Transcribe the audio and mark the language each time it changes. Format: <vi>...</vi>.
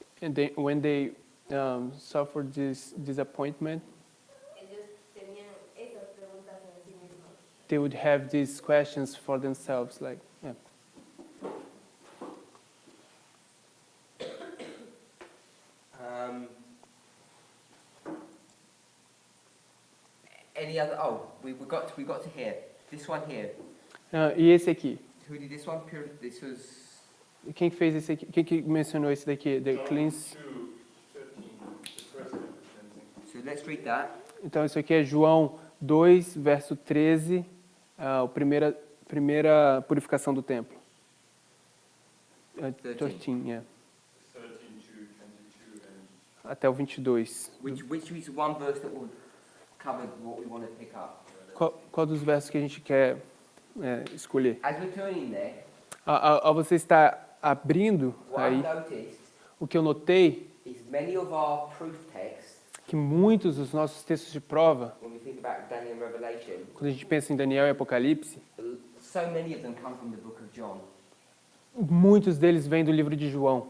<en>And when they suffered this disappointment,</en> <pt>eles</pt> <es>tenían esas preguntas en sí mismos.</es> <en>they would have these questions for themselves, like, yeah. Any other? Oh, we got to here. This one here.</en> <pt>E esse aqui?</pt> <en>Who did this one? This was</en> <pt>Quem que fez esse aqui? Quem que mencionou esse daqui?</pt> <en>The John cleanse. 2:13, the first act of cleansing. so let's read that.</en> <pt>Então, isso aqui é João 2, verso 13, a primeira purificação do templo.</pt> <en>13, 13 yeah. to 22 and</en> <pt>Até o 22.</pt> <en>Which is one verse that will cover what we want to pick up.</en> <pt>Qual dos versos que a gente quer escolher?</pt> <en>As we're turning there,</en> <pt>Ao você estar abrindo</pt> <en>what I've</en> <pt>aí,</pt> <en>noticed</en> <pt>o que eu notei</pt> <en>is many of our proof texts,</en> <pt>que muitos dos nossos textos de prova,</pt> <en>when we think about Daniel and Revelation,</en> <pt>quando a gente pensa em Daniel e Apocalipse,</pt> <en>so many of them come from the book of John.</en> <pt>muitos deles vêm do livro de João.</pt>